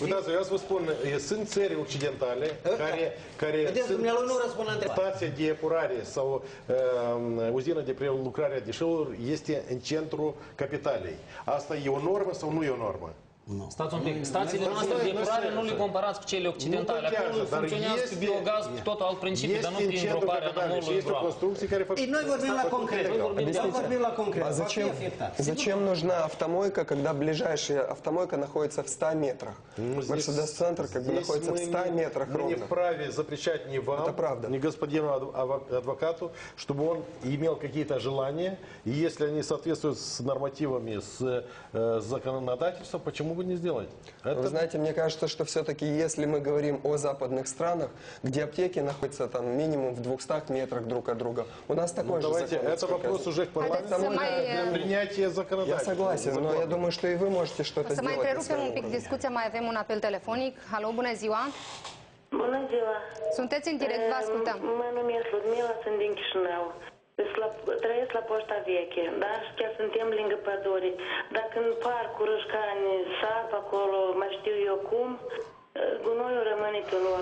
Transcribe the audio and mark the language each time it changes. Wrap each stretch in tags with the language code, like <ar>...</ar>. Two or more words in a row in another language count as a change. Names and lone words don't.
<ro>Uitați, eu să vă spun, sunt țări occidentale care sunt stația de epurare sau uzină de prelucrare a deșeurilor este în centrul capitalei. Asta e o normă sau nu e o normă? Stați un pic. Stațiile noastre de epurare nu le comparați cu cele occidentale. Acolo funcționează cu biogaz, cu totul alt principiu, dar nu prin groparea numărului groap. Noi vorbim la concret. Noi vorbim la concret.</ro> <ru>Зачем нужна автомойка, когда ближайшая автомойка находится в 100 метрах? Мерседес-центр как бы находится в 100 метрах ровно. Мы не вправе запрещать ни вам, ни господину адвокату, чтобы он имел какие-то желания, и если они соответствуют с нормативами, с законодательством, почему бы не сделать? Вы знаете, мне кажется, что все-таки если мы говорим о западных странах, где аптеки находятся там минимум в 200 метрах друг от друга, у нас такой же закон. Это вопрос уже к парламенту для принятия законодательства. Я согласен, но я думаю, что и вы можете что-то сделать.</ru> <ro>Să mai întrerupem un pic discuția, mai avem un apel telefonic. Halo, bună ziua! Bună ziua! Sunteți în direct, vă ascultăm. Mă numesc Ludmila, sunt din Chișinău. Trăiesc la Poșta Veche, da? Și chiar suntem lângă păduri. Dacă în parcul Râșcani sap acolo, mai știu eu cum, gunoiul rămâne pe loc.</ro>